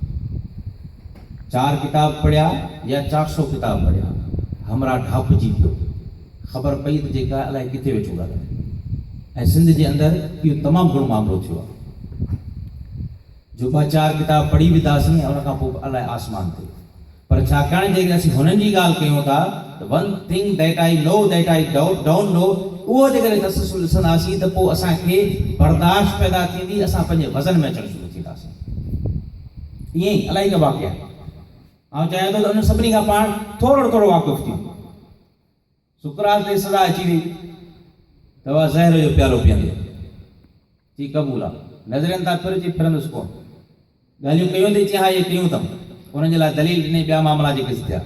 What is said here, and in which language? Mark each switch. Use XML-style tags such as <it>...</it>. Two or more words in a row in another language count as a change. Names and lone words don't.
<sd>4 किताब पढ़िया या 400 किताब पढ़िया, हमरा ढापजी पियो, ख़बर पई त जेका अलाए किथे वेठो ॻाल्हाए। ऐं सिंध जे अंदरि इहो तमामु घणो मामिलो थियो आहे जो 4 किताब पढ़ी विधासीं ऐं उन खां पोइ अलाए आसमान ते। पर छाकाणि जेकॾहिं असीं हुननि जी ॻाल्हि कयूं था त</sd> <en>one thing that I know that I don't know,</en> <sd>उहो जेकॾहिं तसलुसल ॾिसंदासीं त पोइ असांखे बर्दाश्त पैदा थींदी, असां पंहिंजे वज़न में अचणु शुरू थींदासीं। ईअं ई अलाही का वाक़िया आउं चाहियां थो त उन सभिनी खां पाण थोरो थोरो वाक़ुफ़ु थियूं। सुकरात ते सज़ा अची वई त उहा ज़हर जो प्यालो पीअंदे, जी क़बूल आहे, नज़रनि तां फिरजी फिरंदुसि कोन, ॻाल्हियूं कयूं थी हा इहे कयूं अथऊं, उन्हनि जे लाइ दलील ॾिनई ॿिया मामला जेके थिया।</sd>